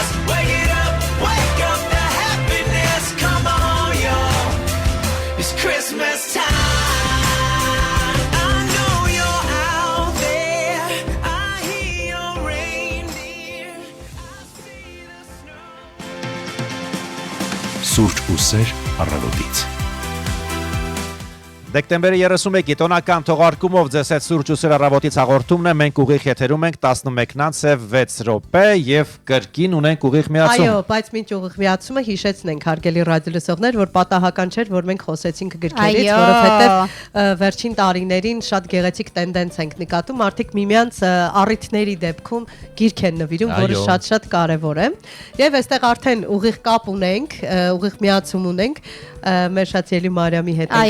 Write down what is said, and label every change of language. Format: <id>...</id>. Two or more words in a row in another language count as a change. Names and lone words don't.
<en>Wake it up the happiness. Come on, yo, it's Christmas time. I know you're out there. I hear your reindeer. I see the snow.</en> <hy>Սուրճ ու սեր առավոտից։ Դեկտեմբերի 31-ի տոնական թողարկումով ձեզ հետ սուրճ ու սեր առավոտից հաղորդումն է, մենք ուղիղ եթերում ենք 11:06 րոպե եւ կրկին ունենք ուղիղ միացում։ Այո, բայց մինչ ուղիղ միացումը հիշեցնենք հարգելի ռադիոլսողներ, որ պատահական չէր, որ մենք խոսեցինք գրքերից, որովհետեւ վերջին տարիներին շատ գեղեցիկ տենդենց ենք նկատում, արդյոք միմյանց առիթների դեպքում գիրք են նվիրում, որը շատ կարեւոր է։ Եվ այստեղ արդեն ուղիղ կապ ունենք, ուղիղ միացում ունենք մեր Շացիելի Մարիամի հետ կապ։</hy>